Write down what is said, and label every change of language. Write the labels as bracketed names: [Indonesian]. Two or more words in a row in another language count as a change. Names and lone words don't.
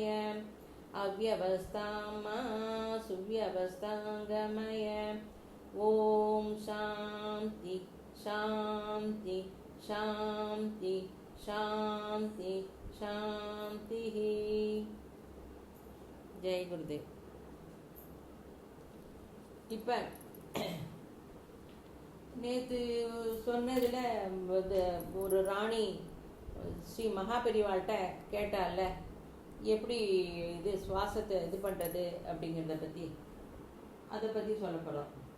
[Sanskrit] अव्यवस्थां मा सुव्यवस्थां गमय। ओम शांति शांति शांति शांति शांति। [Hindi] जय गुरुदेव। [Tamil] இப்போ நேற்று சொன்னதில் ஒரு ராணி ஸ்ரீ மகாபெரிவாள்கிட்ட கேட்டால எப்படி இது சுவாசத்தை இது பண்ணுறது அப்படிங்கிறத பற்றி, அதை பற்றி சொல்லப்படும்.